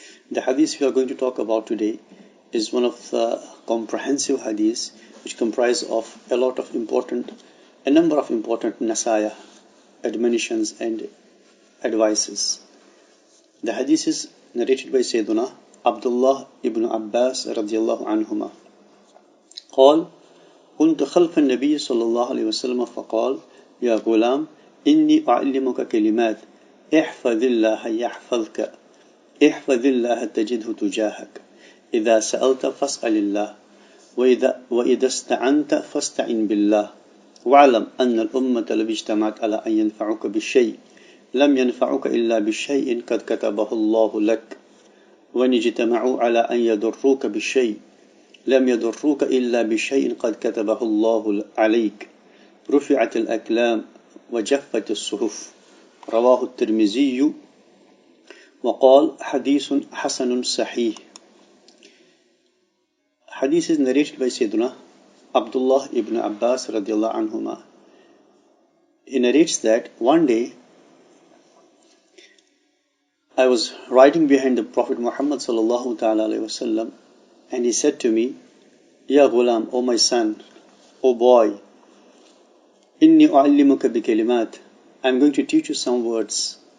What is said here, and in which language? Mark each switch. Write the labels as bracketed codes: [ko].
[en] The hadith we are going to talk about today is one of the comprehensive hadiths which comprise of a number of important nasaya, admonitions and advices. The hadith is narrated by Sayyiduna Abdullah ibn Abbas radiyallahu anhuma. [ar] قال كنت خلف النبي صلى الله عليه وسلم فقال يا غلام إني أعلمك كلمات احفظ الله يحفظك احفظ الله تجده تجاهك إذا سألت فاسأل الله وإذا استعنت فاستعن بالله واعلم أن الأمة لو اجتمعت على أن ينفعك بالشيء لم ينفعك إلا بالشيء قد كتبه الله لك وإن اجتمعوا على أن يضروك بالشيء لم يضروك إلا بشيء قد كتبه الله عليك رفعت الأقلام وجفت الصحف رواه الترمذي وقال حديث حسن صحيح. [en] Hadith is narrated by Sayyiduna Abdullah ibn Abbas radiyallahu anhuma. He narrates that one day I was riding behind the Prophet Muhammad sallallahu ta'ala alayhi wa sallam, and he said to me, [ar] Ya ghulam, [en] O my son, O boy, [ar] inni u'allimuka bi kalimat, [en] I'm going to teach you some words.